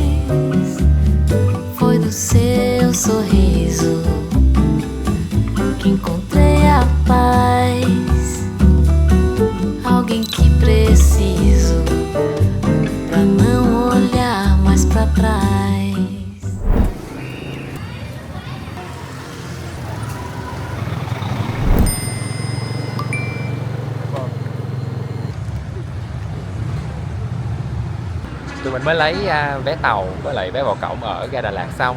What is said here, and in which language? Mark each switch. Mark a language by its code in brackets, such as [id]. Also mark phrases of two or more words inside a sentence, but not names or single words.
[pt] Foi do seu sorriso que encontrei a paz. Alguém que preciso pra não olhar mais pra trás. [vi] Tụi mình mới lấy vé tàu với lại vé vào cổng ở ga Đà Lạt xong.